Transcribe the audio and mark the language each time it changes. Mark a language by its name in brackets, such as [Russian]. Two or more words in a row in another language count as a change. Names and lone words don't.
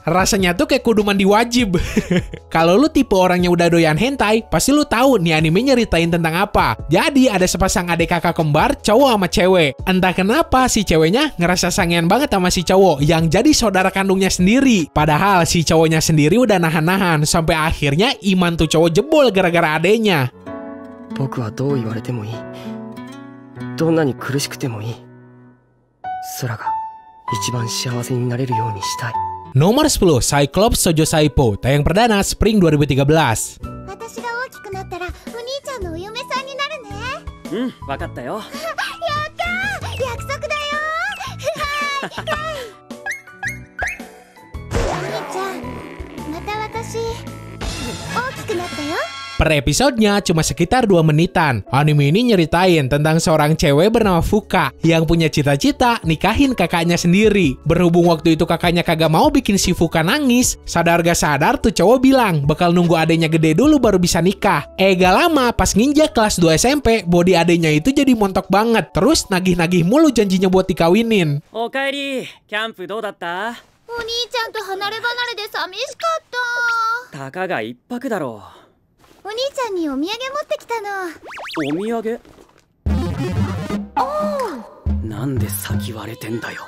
[Indonesian] Rasanya tuh kayak kudu mandi wajib. Kalau lu tipe orang yang udah doyan hentai, pasti lu tahu nih anime nyeritain tentang apa. Jadi ada sepasang adik kakak kembar, cowok sama cewek. Entah kenapa si ceweknya ngerasa sangean banget sama si cowok yang jadi saudara kandungnya sendiri. Padahal si cowoknya sendiri udah nahan-nahan sampai akhirnya iman tuh cowok jebol gara-gara adeknya. [Japanese] 僕はどう言われてもいい。どんなに苦しくてもいい。空が一番幸せになれるようにしたい。 [Indonesian] Nomor 10, Cyclops Shoujo Saipo, tayang perdana Spring 2013. [Japanese] 私が大きくなったらお兄ちゃんのお嫁さんになるね。うん、わかったよ。やったー、約束だよ。お兄ちゃん、また私大きくなったよ。 [Indonesian] Per episodenya cuma sekitar 2 menitan. Anime ini nyeritain tentang seorang cewek bernama Fuka yang punya cita-cita nikahin kakaknya sendiri. Berhubung waktu itu kakaknya kagak mau bikin si Fuka nangis, sadar gak sadar tuh cowok bilang bakal nunggu adenya gede dulu baru bisa nikah. Gak lama pas nginjak kelas 2 SMP, body adenya itu jadi montok banget. Terus nagih-nagih mulu janjinya buat dikawinin. [Japanese] おかえり、キャンプどうだった？お兄ちゃんと離れ離れで寂しかった。たかが一泊だろう。お兄ちゃんにお土産持ってきたの。お土産？なんで先割れてんだよ。